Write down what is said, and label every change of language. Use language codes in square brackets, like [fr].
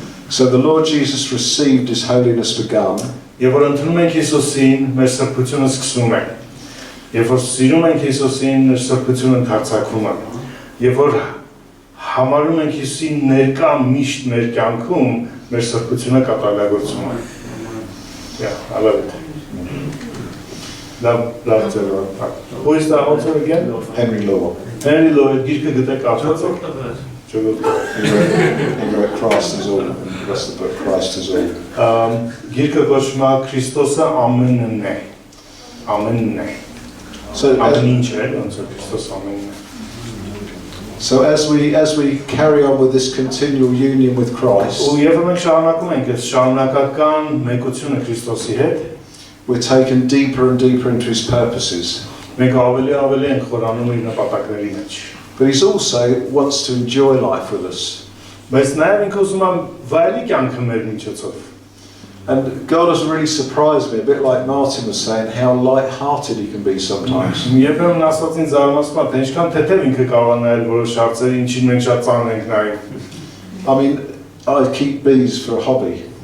[en] So the Lord Jesus received His holiness begun. [hy] Եվ որ ընդունում ենք Հիսուսին, մեր սրբությունը սկսում է։ Եվ որ սիրում ենք Հիսուսին, մեր սրբությունը ընդարձակվում է։ Եվ որ համարում ենք Հիսուսին ներկա միշտ մեր կյանքում, մեր սրբությունը կատարելագործում է։ [en] Yeah, I love it. Love to Who is the author again? Henry Law. [hy] Henry Law, գիրքը գտեք արտացեք։ [en] He wrote Christ is all, and the rest of the book, Christ is all. [hy] Գիրքը կոչվում է Քրիստոսը ամենն է։ Ամենն է։ [en] So, [hy] Ամեն ինչ է, ոնց է Քրիստոս ամենն է։ [en] So as we carry on with this continual union with Christ, [hy] Ու եւ մենք շարունակում ենք այս շարունակական մեկությունը Քրիստոսի հետ, [en] we're taken deeper and deeper into his purposes. [hy] մենք ավելի ենք խորանում իր նպատակների մեջ։ [en] But he also wants to enjoy life with us. [hy] Բայց նաեւ ինքը ուզում է վայելի կյանքը մեր միջոցով։ [en] And God has really surprised me, a bit like Martin was saying, how light-hearted he can be sometimes. [hy] Երբեմն Աստված ինձ զարմացնում է, թե ինչքան թեթև ինքը կարող է նայել որոշ հարցեր, ինչին մենք շատ ծանր ենք նայում։ [en] I mean, I keep bees for a hobby.